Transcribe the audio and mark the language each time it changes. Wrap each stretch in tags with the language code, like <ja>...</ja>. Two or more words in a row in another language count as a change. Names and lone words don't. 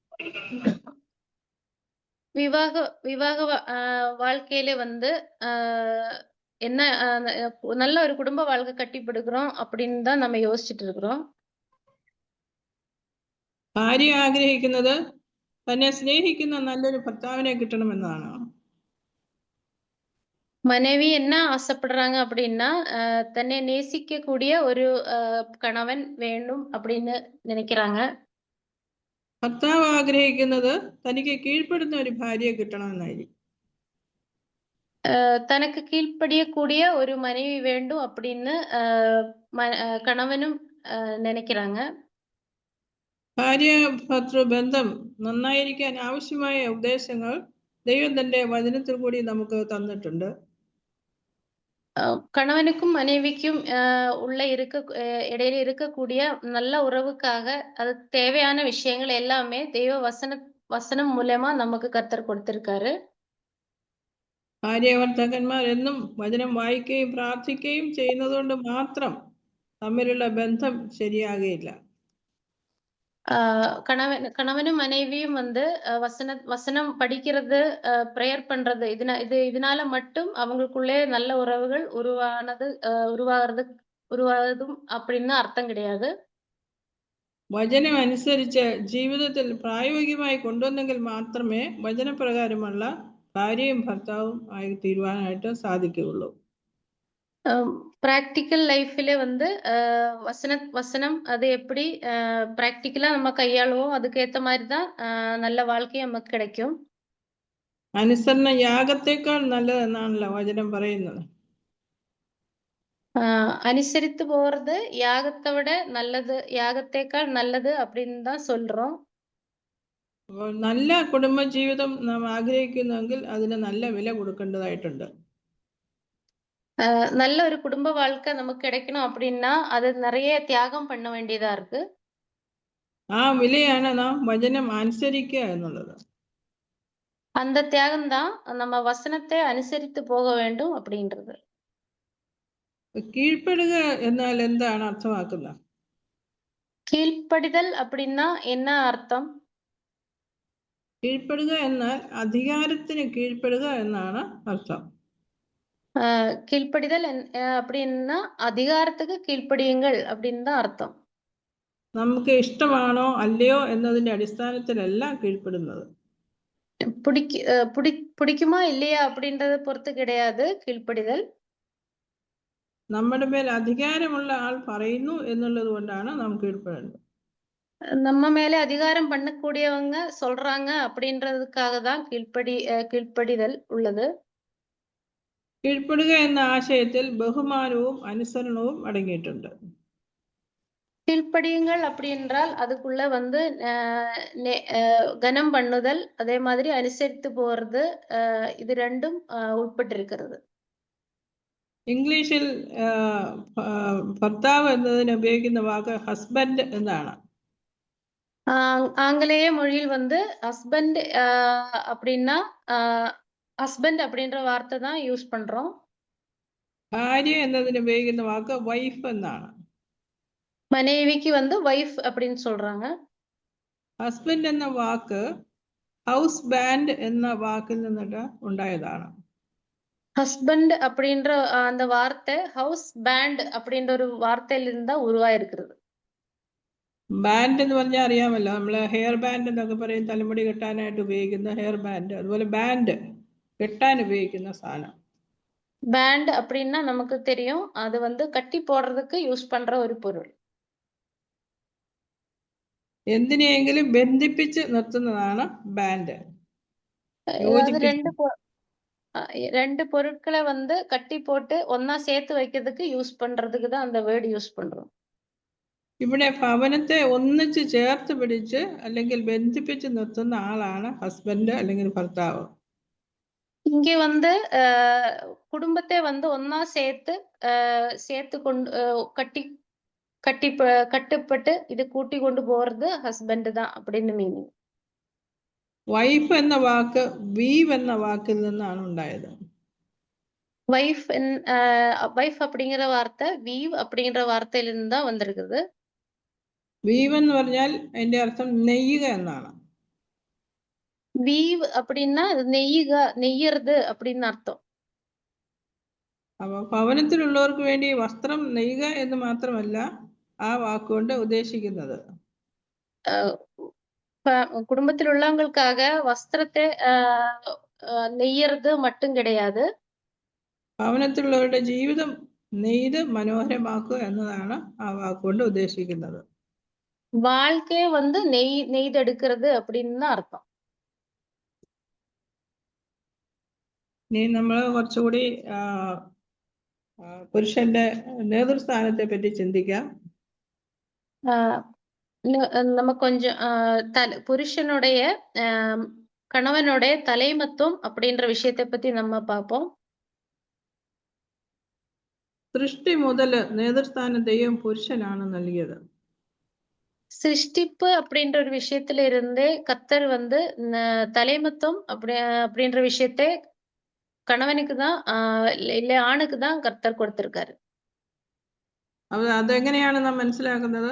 <ta>விவாக வாழ்க்கையில வந்து என்ன நல்ல ஒரு குடும்ப வாழ்க்கை கட்டிப்படுக்கிறோம் அப்படின்னு தான் நம்ம யோசிச்சுட்டு இருக்கிறோம்.</ta> <ml>ഭാര്യ ആഗ്രഹിക്കുന്നത് തന്നെ സ്നേഹിക്കുന്ന നല്ലൊരു ഭർത്താവിനെ കിട്ടണമെന്നാണ്.</ml> <ta>மனைவி என்ன ஆசைப்படுறாங்க அப்படின்னா தன்னை நேசிக்கக்கூடிய ஒரு கணவன் வேணும் அப்படின்னு நினைக்கிறாங்க.</ta> <ml>ഭർത്താവ് ആഗ്രഹിക്കുന്നത് തനിക്ക് കീഴ്പ്പെടുന്ന ഒരു ഭാര്യയെ കിട്ടണമെന്നായിരിക്കും.</ml> <ta>தனக்கு கீழ்ப்படியக்கூடிய ஒரு மனைவி வேண்டும் அப்படின்னு கணவனும் நினைக்கிறாங்க.</ta> <ml>ഭാര്യ ഭർതൃ ബന്ധം നന്നായിരിക്കാൻ ആവശ്യമായ ഉപദേശങ്ങൾ ദൈവം തന്റെ വചനത്തിൽ കൂടി നമുക്ക് തന്നിട്ടുണ്ട്.</ml> <ta>கணவனுக்கும் மனைவிக்கும் இடையில இருக்கக்கூடிய நல்ல உறவுக்காக அது தேவையான விஷயங்கள் எல்லாமே தெய்வ வசனம் மூலமா நமக்கு கர்த்தர் கொடுத்திருக்காரு.</ta> <ml>ഭാര്യ ഭർത്താക്കന്മാർ എന്നും വചനം വായിക്കുകയും പ്രാർത്ഥിക്കുകയും ചെയ്യുന്നതുകൊണ്ട് മാത്രം തമ്മിലുള്ള ബന്ധം ശരിയാകുകയില്ല.</ml> <ta>கணவனும் மனைவியும் வந்து வசனம் படிக்கிறது, பிரேயர் பண்றது, இதனால மட்டும் அவங்களுக்குள்ளே நல்ல உறவுகள் உருவாகிறதும் அப்படின்னு அர்த்தம் கிடையாது.</ta> <ml>വചനം അനുസരിച്ച് ജീവിതത്തിൽ പ്രായോഗികമായി കൊണ്ടുവന്നെങ്കിൽ മാത്രമേ വചനപ്രകാരമുള്ള ഭാര്യയും ഭർത്താവും ആയി തീരുവാനായിട്ട് സാധിക്കുകയുള്ളൂ.</ml> <en>practical life</en> <ta>வந்து வசனம் அது எப்படி பிராக்டிக்கலா நம்ம கையாளுவோம், அதுக்கு ஏத்த மாதிரி தான் நல்ல வாழ்க்கை நமக்கு கிடைக்கும்.</ta> <ml>അനുസരണം യാഗത്തേക്കാൾ നല്ലതെന്നാണല്ലോ വചനം പറയുന്നത്.</ml> <ta>அனுசரித்து போறது யாகத்தை விட நல்லது, யாகത്തേக்காள் நல்லது அப்படின்னு தான் சொல்றோம்.</ta> <ml>അപ്പോൾ നല്ല കുടുംബജീവിതം നാം ആഗ്രഹിക്കുന്നുവെങ്കിൽ അതിന് നല്ല വില കൊടുക്കേണ്ടതായിട്ടുണ്ട്.</ml> <ta>நல்ல ஒரு குடும்ப வாழ்க்கை நமக்கு கிடைக்கணும் அப்படின்னா அது நிறைய தியாகம் பண்ண வேண்டியதா இருக்கு.</ta> <ml>ആ വിലയാണ് നാം വചനം അനുസരിക്കുക എന്നുള്ളത്.</ml> <ta>அந்த தியாகம் தான் நம்ம வசனத்தை அனுசரித்து போக வேண்டும் அப்படின்றது.</ta> <ml>കീഴ്പ്പെടുക എന്നാൽ എന്താണ് അർത്ഥമാക്കുന്നത്?</ml> <ta>கீழ்ப்படிதல் அப்படின்னா என்ன அர்த்தம்?</ta> <ml>കീഴ്പ്പെടുക എന്നാൽ അധികാരത്തിന് കീഴ്പ്പെടുക എന്നാണ് അർത്ഥം.</ml> <ta>கீழ்ப்படிதல் அப்படின்னா அதிகாரத்துக்கு கீழ்ப்படியுங்கள் அப்படின்னு தான் அர்த்தம்.</ta> <ml>നമുക്ക് ഇഷ്ടമാണോ അല്ലയോ എന്നതിന്റെ അടിസ്ഥാനത്തിലല്ല കീഴ്പ്പെടുന്നത്.</ml> <ta>பிடிக்குமா இல்லையா அப்படின்றத பொறுத்து கிடையாது கீழ்ப்படிதல்.</ta> <ml>നമ്മുടെ മേൽ അധികാരമുള്ള ആൾ പറയുന്നു എന്നുള്ളത് കൊണ്ടാണ് നാം കീഴ്പ്പെടേണ്ടത്.</ml> <ta>நம்ம மேல அதிகாரம் பண்ணக்கூடியவங்க சொல்றாங்க அப்படின்றதுக்காக தான் கீழ்ப்படிதல் உள்ளது.</ta> <ml>കീഴ്പ്പെടുക എന്ന ആശയത്തിൽ ബഹുമാനവും അനുസരണവും അടങ്ങിയിട്ടുണ്ട്.</ml> <ta>கீழ்ப்படியுங்கள் அப்படின்றால் அதுக்குள்ள வந்து கனம் பண்ணுதல், அதே மாதிரி அனுசரித்து போறது, இது ரெண்டும் உட்பட்டிருக்கிறது.</ta> <ml>ഇംഗ്ലീഷിൽ ഭർത്താവ് എന്നതിന് ഉപയോഗിക്കുന്ന വാക്ക് ഹസ്ബൻഡ് എന്നാണ്.</ml> <ta>ஆங்கிலேய மொழியில் வந்து ஹஸ்பண்ட் அப்படின்னா ஹஸ்பண்ட் அப்படின்ற வார்த்தை தான் யூஸ் பண்றோம்.</ta> <ml>ഭാര്യ എന്നതിന് ഉപയോഗിക്കുന്ന വാക്ക് വൈഫ് എന്നാണ്.</ml> <ta>மனைவிக்கு வந்து வைஃப் அப்படின்னு சொல்றாங்க.</ta> <ml>ഹസ്ബൻഡ് എന്ന വാക്ക്</ml> <en>house band</en> <ml>എന്ന വാക്കിൽ നിന്നിട്ട് ഉണ്ടായതാണ്.</ml> <ta>ஹஸ்பண்ட் அப்படின்ற அந்த வார்த்தை</ta> <en>house band</en> <ta>அப்படின்ற ஒரு வார்த்தையில இருந்தா உருவாயிருக்கிறது.</ta> <ml>ബാൻഡ് എന്ന് പറഞ്ഞാൽ അറിയാമല്ലോ, നമ്മള്</ml> <en>hair band</en> <ml>എന്നൊക്കെ പറയും, തലമുടി കെട്ടാനായിട്ട് ഉപയോഗിക്കുന്ന</ml> <en>hair band.</en> <ml>അതുപോലെ ബാൻഡ് കെട്ടാൻ ഉപയോഗിക്കുന്ന സാധനം.</ml> <ta>பேண்ட் அப்படின்னா நமக்கு தெரியும், அது வந்து கட்டி போடுறதுக்கு யூஸ் பண்ற ஒரு பொருள்.</ta> <ml>എന്തിനെയെങ്കിലും ബന്ധിപ്പിച്ച് നിർത്തുന്നതാണ് ബാൻഡ്.</ml> <ta>ரெண்டு பொருட்களை வந்து கட்டி போட்டு ஒன்னா சேர்த்து வைக்கிறதுக்கு யூஸ் பண்றதுக்கு தான் அந்த</ta> <en>word use</en> <ta>பண்றோம்.</ta> <ml>ഇവിടെ ഭവനത്തെ ഒന്നിച്ച് ചേർത്ത് പിടിച്ച് അല്ലെങ്കിൽ ബന്ധിപ്പിച്ച് നിർത്തുന്ന ആളാണ് ഹസ്ബൻഡ് അല്ലെങ്കിൽ ഭർത്താവ്.</ml> <ta>இங்க வந்து குடும்பத்தை வந்து ஒன்னா சேர்த்து கொண்டு கட்டுப்பட்டு இது கூட்டி கொண்டு போறது ஹஸ்பண்ட் தான் அப்படின்னு மீனிங்.</ta> <ml>വൈഫ് എന്ന വാക്ക് വീവ് എന്ന വാക്കിൽ നിന്നാണ് ഉണ്ടായത്.</ml> <ta>வைஃப் அப்படிங்கிற வார்த்தை வீவ் அப்படிங்கிற வார்த்தையில இருந்து தான் வந்திருக்குது.</ta> <ml>വീവ് എന്ന് പറഞ്ഞാൽ അതിന്റെ അർത്ഥം നെയ്യുക എന്നാണ്.</ml> <ta>வீவ் அப்படின்னா நெய்யறது அப்படின்னு அர்த்தம்.</ta> <ml>അപ്പൊ ഭവനത്തിലുള്ളവർക്ക് വേണ്ടി വസ്ത്രം നെയ്യുക എന്ന് മാത്രമല്ല ആ വാക്കുകൊണ്ട് ഉദ്ദേശിക്കുന്നത്.</ml> <ta>குடும்பத்தில் உள்ளவங்களுக்காக வஸ்திரத்தை நெய்யறது மட்டும் கிடையாது,</ta> <ml>ഭവനത്തിലുള്ളവരുടെ ജീവിതം നെയ്ത് മനോഹരമാക്കുക എന്നതാണ് ആ വാക്കുകൊണ്ട് ഉദ്ദേശിക്കുന്നത്.</ml> <ta>வாழ்க்கையை வந்து நெய்தெடுக்கிறது அப்படின்னு தான் அர்த்தம்.</ta> <ml>ഇനി നമ്മൾ കുറച്ചുകൂടി പുരുഷന്റെ നേതൃസ്ഥാനത്തെ പറ്റി ചിന്തിക്കാം.</ml> <ta>நம்ம கொஞ்சம் புருஷனுடைய கணவனுடைய தலைமத்துவம் அப்படின்ற விஷயத்தை பத்தி நம்ம பார்ப்போம்.</ta> <ml>സൃഷ്ടി മുതൽ നേതൃസ്ഥാനം ദൈവം പുരുഷനാണ് നൽകിയത്.</ml> <ta>சிருஷ்டிப்பு அப்படின்ற ஒரு விஷயத்துல இருந்தே கர்த்தர் வந்து தலைமத்துவம் அப்படின்ற விஷயத்தை கணவனுக்கு தான் இல்ல ஆணுக்கு தான் கர்த்தர் கொடுத்திருக்காரு.</ta> <ml>അതെങ്ങനെയാണ് നാം മനസ്സിലാക്കുന്നത്?</ml>